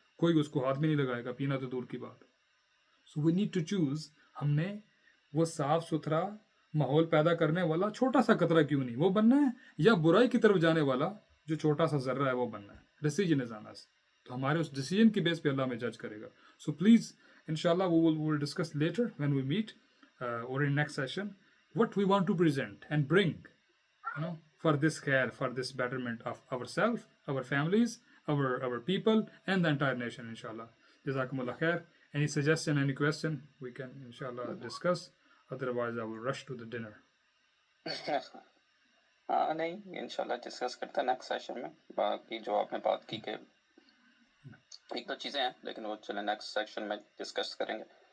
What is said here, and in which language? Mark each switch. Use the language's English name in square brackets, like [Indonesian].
[Urdu] کوئی اس کو ہاتھ بھی نہیں لگائے گا, پینا تو دور کی بات. [English] so we need to choose, [Urdu] ہم نے وہ صاف ستھرا ماحول پیدا کرنے والا چھوٹا سا قطرہ کیوں نہیں وہ بننا ہے, یا برائی کی طرف جانے والا جو چھوٹا سا ذرہ ہے وہ بننا ہے. [English] Decision is on us. [Urdu] تو ہمارے اس ڈیسیجن کی بیس پہ اللہ میں جج کرے گا. [English] So please انشاءاللہ we will discuss later when we meet or in next session what we want to present and bring, for this care, for this betterment of ourselves, our families, our people and the entire nation, inshallah. Jazakumullah khair. Any suggestion, any question, we can inshallah discuss. Otherwise, I will rush to the dinner. [Urdu] ہاں نہیں انشاءاللہ discuss کرتے ہیں next session میں. باقی جو آپ نے بات کی کہ ایک دو چیزیں ہیں لیکن وہ چلیں نیکسٹ سیکشن میں ڈسکس کریں گے.